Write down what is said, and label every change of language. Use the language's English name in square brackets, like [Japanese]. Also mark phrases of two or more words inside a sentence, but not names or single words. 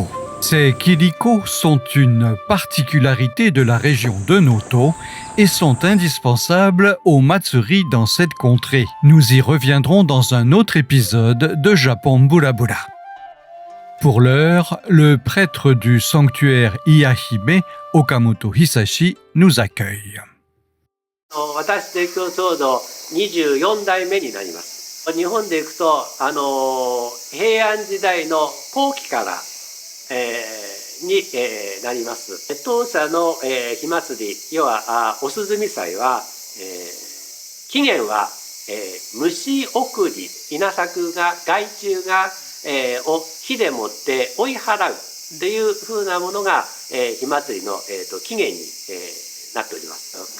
[French] Ces kiriko sont une particularité de la région de Noto et sont indispensables au matsuri dans cette contrée. Nous y reviendrons dans un autre épisode de Japon Bula Bula. Pour l'heure, le prêtre du sanctuaire Iyashime, Okamoto Hisashi, nous accueille. [Japanese] 私で行くとちょうど24代目になります。日本でいくと平安時代の後期から、に、なります。当社の、火祭り、要はお涼み祭は、起源は、虫送り、稲作が害虫が、を火でもって追い払うっていうふうなものが、火祭りの、起源に、なっております。